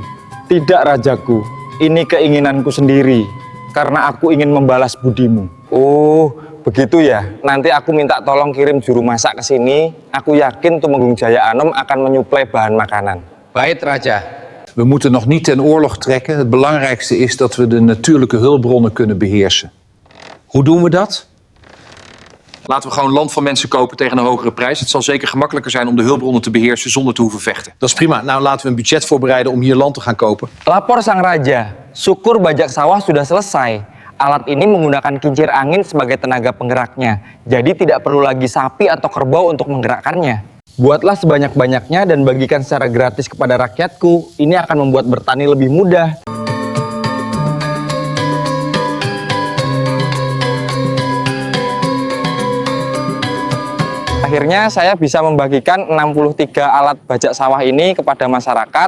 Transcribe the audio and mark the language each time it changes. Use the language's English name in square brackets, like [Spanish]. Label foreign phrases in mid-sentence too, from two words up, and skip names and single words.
[Indonesian] Tidak, Rajaku. Ini keinginanku sendiri. Karena aku ingin membalas budimu. Oh, begitu ya. Nanti aku minta tolong kirim juru masak ke sini. Aku yakin Tumenggung Jaya Anom akan menyuplai bahan makanan. Baik, Raja. [Dutch] We moeten nog niet ten oorlog trekken. Het belangrijkste is dat we de natuurlijke hulpbronnen kunnen beheersen. Hoe doen we dat? Laten we gewoon land van mensen kopen tegen een hogere prijs. Het zal zeker gemakkelijker zijn om de hulpbronnen te beheersen zonder te hoeven vechten. Dat is prima. Nou, laten we een budget voorbereiden om hier land te gaan kopen. [Indonesian] Lapor sang raja, syukur bajak sawah sudah selesai. Alat ini menggunakan kincir angin sebagai tenaga penggeraknya. Jadi tidak perlu lagi sapi atau kerbau untuk menggerakkannya. Buatlah sebanyak-banyaknya dan bagikan secara gratis kepada rakyatku. Ini akan membuat bertani lebih mudah. Akhirnya saya bisa membagikan 63 alat bajak sawah ini kepada masyarakat.